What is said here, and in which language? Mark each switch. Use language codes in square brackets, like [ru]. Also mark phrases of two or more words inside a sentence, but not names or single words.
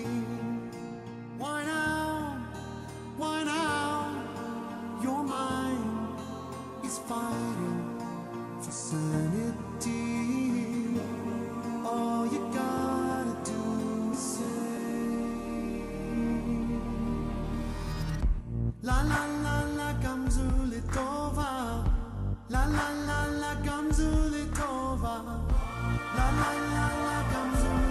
[en] Why now? Why now? Your mind is fighting for sanity. All you gotta do is say, la la la la gamzuli tova, la la la la gamzuli tova, la la la la gamzuli